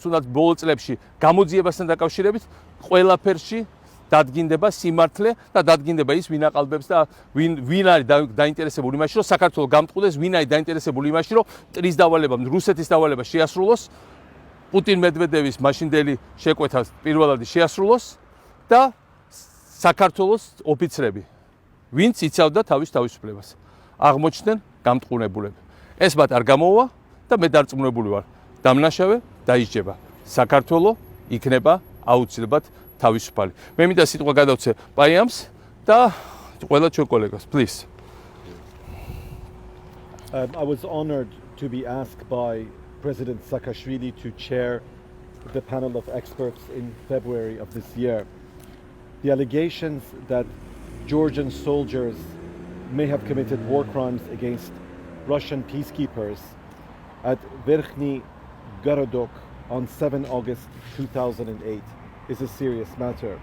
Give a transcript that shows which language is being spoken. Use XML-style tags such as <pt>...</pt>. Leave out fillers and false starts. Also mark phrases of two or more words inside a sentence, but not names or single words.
<ka>თუნდაც ბოლო წლებში გამოძიებასთან დაკავშირებით, ყველაფერში დადგინდება სიმართლე და დადგინდება ის, ვინ აყალბებს და ვინ არის დაინტერესებული იმაში, რომ საქართველო გამტყუდეს, ვინ არის დაინტერესებული იმაში, რომ ტრის დავალება, რუსეთის დავალება შეასრულოს, პუტინ-მედვედევის მაშინდელი შეკვეთა პირველადი შეასრულოს და საქართველოს ოფიცრები, ვინც იცავდა თავის თავისუფლებას, აღმოჩნდნენ გამტყუნებულები. ეს მათ არ გამოვა და მე დარწმუნებული ვარ, დამნაშავე დაიჯდება. საქართველო იქნება აუცილებლად თავისუფალი. მე მინდა სიტყვა გადავცე პაიამს და ყველა ჩვენ კოლეგას,</ka> <en>please. I was honored to be asked by President Saakashvili to chair the panel of experts in February of this year. The allegations that Georgian soldiers may have committed war crimes against Russian peacekeepers at Verkhny Gorodok on 7 August 2008 is a serious matter.</en>